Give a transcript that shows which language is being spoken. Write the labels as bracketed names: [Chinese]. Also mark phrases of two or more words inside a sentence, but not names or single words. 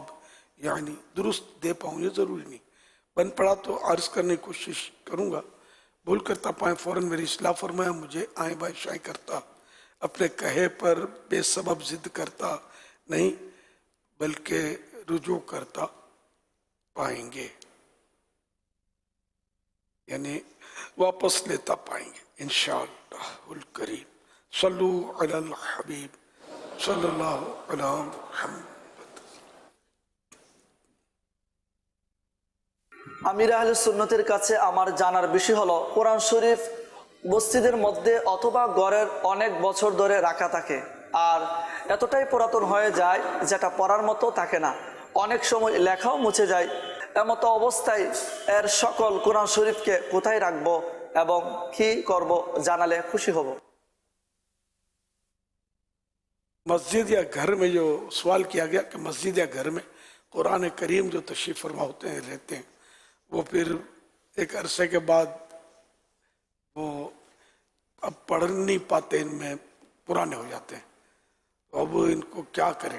[Urdu] یعنی درست دے پاؤں، یہ ضروری نہیں، بن پڑا تو عرض کرنے کی کوشش کروں گا، بھول کرتا پائیں فوراً میری اصلاح فرمائیں، مجھے آئیں بائیں شائیں کرتا، اپنے کہے پر بے سبب ضد کرتا نہیں بلکہ رجوع کرتا پائیں گے، یعنی واپس لیتا پائیں گے [Arabic] انشاءاللہ الکریم۔ صلو علی الحبیب صلی اللہ علی محمد۔ [Bangla] আমির আহলে সুন্নতের কাছে আমার জানার বিষয় হলো কোরআন শরীফ মসজিদের মধ্যে অথবা ঘরের অনেক বছর ধরে রাখা থাকে আর এতটাই পুরাতন হয়ে যায় যেটা পড়ার মতো থাকে না, অনেক সময় লেখাও মুছে যায়। এমতো অবস্থায় এর সকল কোরআন শরীফকে কোথায় রাখবো এবং কি করব জানালে খুশি হব। [Urdu] مسجد یا گھر میں جو سوال کیا گیا کہ مسجد یا گھر میں قرآن کریم جو تشریف فرما ہوتے ہیں رہتے ہیں وہ پھر ایک عرصے کے بعد وہ اب پڑھ نہیں پاتے، ان میں پرانے ہو جاتے ہیں، تو اب ان کو کیا کریں؟